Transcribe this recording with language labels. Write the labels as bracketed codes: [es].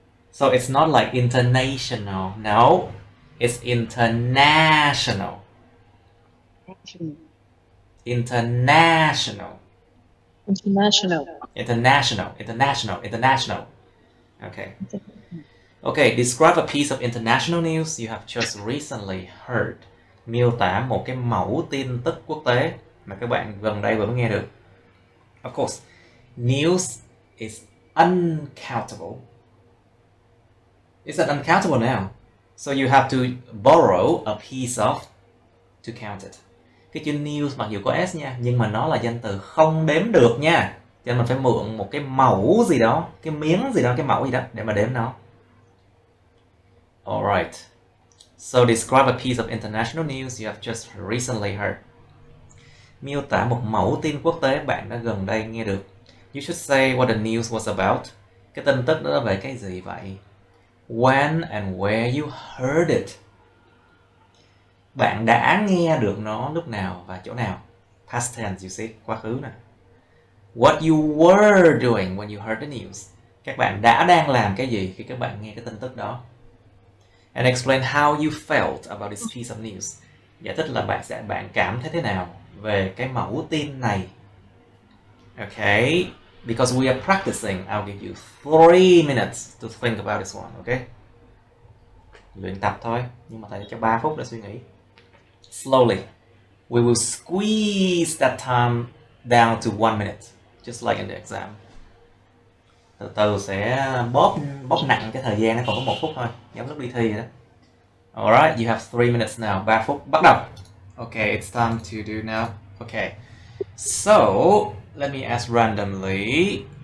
[en] So it's not like international, no, it's international. International. International. International. International. International. Okay. Okay, describe a piece of international news you have just recently heard. [vi] Miêu tả một cái mẫu tin tức quốc tế mà các bạn gần đây vừa mới nghe được. [en] Of course, news is uncountable. It's an uncountable noun. So you have to borrow a piece of to count it. [vi] Cái chữ news mặc dù có s nha, nhưng mà nó là danh từ không đếm được nha. Cho nên mình phải mượn một cái mẫu gì đó, cái miếng gì đó, cái mẫu gì đó để mà đếm nó. [en] Alright. So describe a piece of international news you have just recently heard. [vi] Miêu tả một mẫu tin quốc tế bạn đã gần đây nghe được. [en] You should say what the news was about. [vi] Cái tin tức đó là về cái gì vậy? [en] When and where you heard it. [vi] Bạn đã nghe được nó lúc nào và chỗ nào? [en] Past tense, you see, [vi] quá khứ nè. [en] What you were doing when you heard the news. [vi] Các bạn đang làm cái gì khi các bạn nghe cái tin tức đó? [en] And explain how you felt about this piece of news. [vi] Giải thích là bạn cảm thấy thế nào về cái mẫu tin này. [en] Okay, because we are practicing, I'll give you 3 minutes to think about this one, okay? [vi] Luyện tập thôi, nhưng mà thầy cho 3 phút để suy nghĩ. [en] Slowly, we will squeeze that time down to 1 minute, just like in the exam. [vi] Từ từ sẽ bóp nặng cái thời gian, nó còn có 1 phút thôi, giống lúc đi thi vậy đó. [en] Alright, you have 3 minutes now. [vi] 3 phút, bắt đầu. [en] Okay, it's time to do now. Okay, so let me ask randomly.